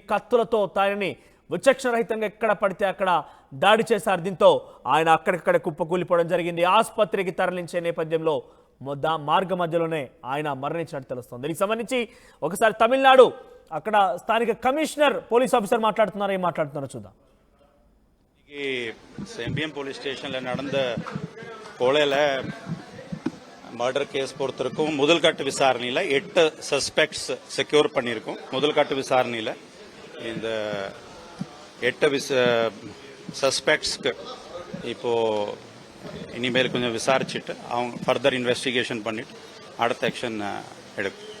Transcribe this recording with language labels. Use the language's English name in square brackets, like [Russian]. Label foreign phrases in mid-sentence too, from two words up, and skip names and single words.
[Telugu] కత్తులతో ఆయనని విచక్షణ రహితంగా ఎక్కడ పడితే అక్కడ దాడి చేశారు. దీంతో ఆయన అక్కడిక్కడ కుప్పకూలిపోవడం జరిగింది. ఆసుపత్రికి తరలించే నేపథ్యంలో మార్గ మధ్యలోనే ఆయన మరణించినట్టు తెలుస్తుంది. దీనికి సంబంధించి ఒకసారి తమిళనాడు అక్కడ స్థానిక [English] commissioner police officer [Telugu] మాట్లాడుతున్నారు. ఏం మాట్లాడుతున్నారో చూద్దాం. [Tamil] செம்பியம் [English] police stationல [Tamil] நடந்த கொலையில [English] murder case [Tamil] பொறுத்திருக்கும் முதல் கட்ட விசாரணையில் 8 [English] suspects secure [Tamil] பண்ணியிருக்கோம். முதல் கட்ட விசாரணையில் இந்த 8 சஸ்பெக்ட்ஸ்க்கு இப்போ இனிமேல் கொஞ்சம் விசாரிச்சுட்டு அவங்க [English] further investigation [Tamil] பண்ணிட்டு அடுத்த ஆக்ஷன் எடுக்கும்.